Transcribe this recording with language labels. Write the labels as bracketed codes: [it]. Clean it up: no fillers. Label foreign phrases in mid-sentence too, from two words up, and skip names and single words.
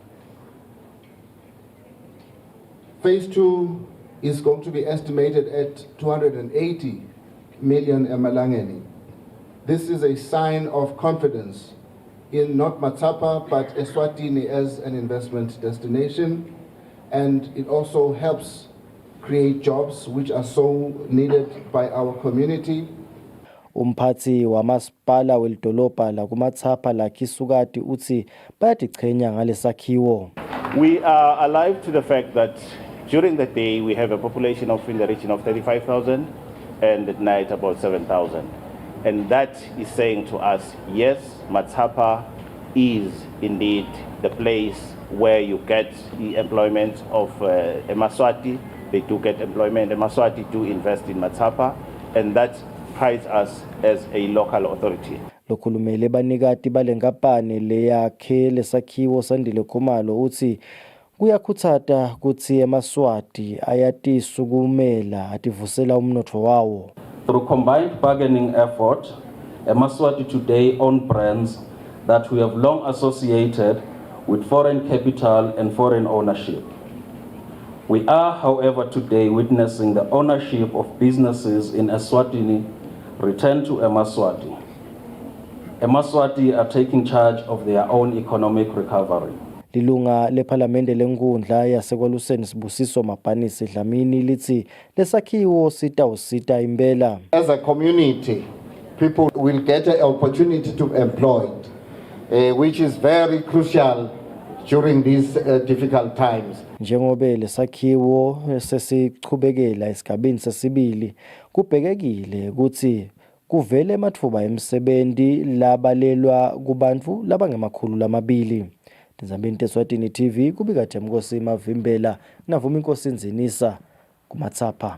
[en] Phase two is going to be estimated at 280 million emalangeni. This is a sign of confidence in not Matsapa but Eswatini as an investment destination, and it also helps create jobs which are so needed by our community. [ss] Umphathi wamasipala welidolobha la kuMatsapa la Kisukati uthi bayatichenya ngalesakhiwo. [en] We are alive to the fact that during the day we have a population of in the region of 35,000 and at night about 7,000. And that is saying to us, yes, Matsapa is indeed the place where you get the employment of Emaswati. They do get employment. Emaswati do invest in Matsapa, and that prides us as a local authority. [ss] Lokhulumele banikati balenkampani leyakhe lesakhiwo sandile khumalo uthi kuyakhuthata kuthi eMaswati ayatisukumela ativusela umnotho wawo. [en] Through combined bargaining effort, Eswatini today own brands that we have long associated with foreign capital and foreign ownership. We are, however, today witnessing the ownership of businesses in Eswatini return to Eswatini. Eswatini are taking charge of their own economic recovery. [ss] Lilunga lephalamende lenkundla yasekwaluseni Sibusiso Mabhanisi Dlamini lithi lesakhiwo sitawusita impela. [en] As a community, people will get an opportunity to employ, which is very crucial during these difficult times. [ss] Njengobe lesakhiwo sesichubekela esigabeni sesibili kubhekekile ukuthi kuvele amathuba emsebenzi labalelwa kubantu labangemakhulu lamabili. Ndizambeni Eswatini TV kubika Themkosi Mavimbela navuma inkosi Nzinisa kumathapha.